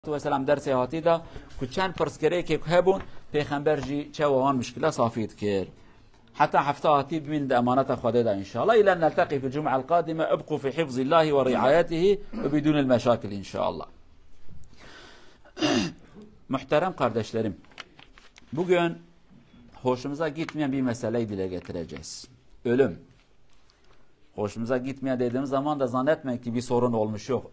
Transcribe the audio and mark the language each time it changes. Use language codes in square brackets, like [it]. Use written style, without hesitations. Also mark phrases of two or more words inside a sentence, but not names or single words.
[ku] Vesselam dersi hatida ku çend pirsgirêkê hebûn pêxember jî çawa wan müşkila safî dikir. Heta hefta hatî bimîn de emaneta Xwedê de inşallah. [ar] إلى أن نلتقي في الجمعة القادمة ابقوا في حفظ الله ورعايته وبدون المشاكل إن شاء الله. [tr] Muhterem kardeşlerim, bugün hoşumuza gitmeyen bir meseleyi dile getireceğiz. Ölüm. Hoşumuza gitmeyen dediğimiz zaman da zannetmeyin ki bir sorun olmuş, yok.